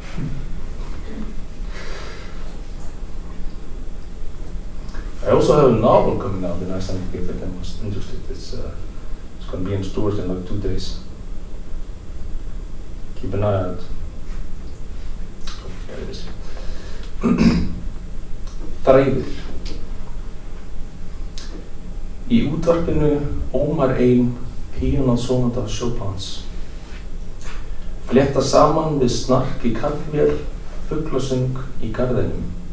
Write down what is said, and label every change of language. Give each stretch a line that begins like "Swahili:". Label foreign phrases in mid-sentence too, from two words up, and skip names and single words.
English: I also have a novel coming out in Icelandic if anyone was interested. It's going to be in stores in like 2 days. Keep an eye out. There it is.
Icelandic: Þræðir. Í útvarpinu ómar ein píanósónata Chopins. Flétta saman við snark í kaffivél, fuglasöng í garðinum.